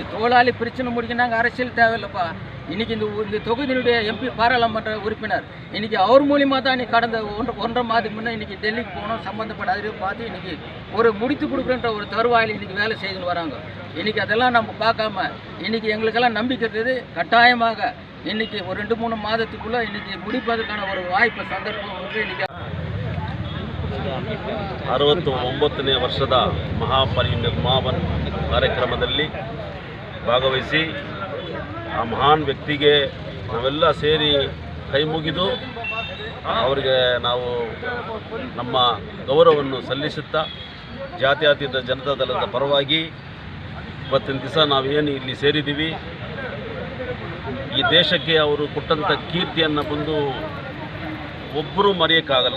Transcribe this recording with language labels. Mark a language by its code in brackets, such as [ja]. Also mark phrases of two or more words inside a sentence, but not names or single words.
[ta] தொழிலாளி பிரச்சனை முடிக்க நாங்கள் அரசியல் தேவையில்லைப்பா. இன்றைக்கி இந்த தொகுதியினுடைய எம்பி பாராளுமன்ற உறுப்பினர் இன்றைக்கி அவர் மூலியமாக தான் இன்றைக்கி கடந்த 1.5 மாதத்துக்கு முன்னே இன்றைக்கி டெல்லிக்கு போனோம். சம்மந்தப்பட்ட அறிவு பார்த்து இன்றைக்கி ஒரு முடித்து கொடுக்குறன்ற ஒரு தருவாயில் இன்றைக்கி வேலை செய்துன்னு வராங்க. இன்றைக்கி அதெல்லாம் நம்ம பார்க்காம இன்றைக்கி எங்களுக்கெல்லாம் நம்பிக்கை இருக்குது. கட்டாயமாக இன்றைக்கி ஒரு 2-3 மாதத்துக்குள்ளே இன்றைக்கி முடிப்பதற்கான ஒரு வாய்ப்பு சந்தர்ப்பம் வந்து ಇನ್றைக்கಿ [kn] 69ನೇ ವರ್ಷದ ಮಹಾಪರಿನಿರ್ವಾಣ ಕಾರ್ಯಕ್ರಮದಲ್ಲಿ ಭಾಗವಹಿಸಿ ಆ ಮಹಾನ್ ವ್ಯಕ್ತಿಗೆ ನಾವೆಲ್ಲ ಸೇರಿ ಕೈ ಮುಗಿದು ಅವರಿಗೆ ನಾವು ನಮ್ಮ ಗೌರವವನ್ನು ಸಲ್ಲಿಸುತ್ತಾ ಜಾತ್ಯತೀತ ಜನತಾ ದಳದ ಪರವಾಗಿ ಇವತ್ತಿನ ದಿವಸ ನಾವೇನು ಇಲ್ಲಿ ಸೇರಿದ್ದೀವಿ, ಈ ದೇಶಕ್ಕೆ ಅವರು ಕೊಟ್ಟಂಥ ಕೀರ್ತಿಯನ್ನು ಬಂದು ಒಬ್ಬರೂ ಮರೆಯೋಕ್ಕಾಗಲ್ಲ.